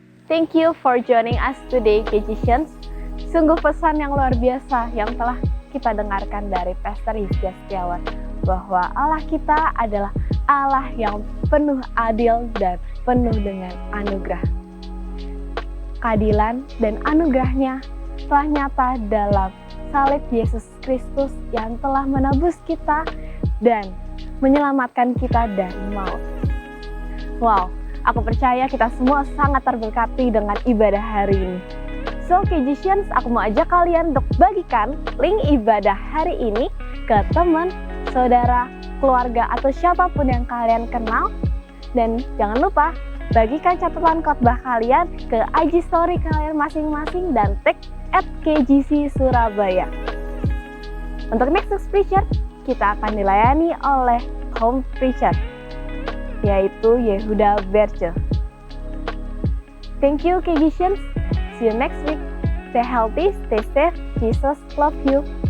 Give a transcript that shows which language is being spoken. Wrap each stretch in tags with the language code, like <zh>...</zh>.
<en>Thank you for joining us today, KGCians.</en> <id>Sungguh pesan yang luar biasa yang telah kita dengarkan dari Pastor Hizkia Setiawan, bahwa Allah kita adalah Allah yang penuh adil dan penuh dengan anugerah. Keadilan dan anugerahnya telah nyata dalam salib Yesus Kristus yang telah menebus kita dan menyelamatkan kita dari maut. Wow, aku percaya kita semua sangat terberkati dengan ibadah hari ini.</id> <en>So,</en> <id>KGCians, aku mau ajak kalian untuk bagikan link ibadah hari ini ke teman, saudara, keluarga, atau siapapun yang kalian kenal. Dan jangan lupa, bagikan catatan khotbah kalian ke IG story kalian masing-masing dan tag @KGC Surabaya. Untuk</id> <en>next week's preacher,</en> <id>kita akan dilayani oleh</id> <en>home preacher,</en> <id>yaitu Yehuda Berce.</id> <en>Thank you KGCians, see you next week. Stay healthy, stay safe, Jesus love you.</en>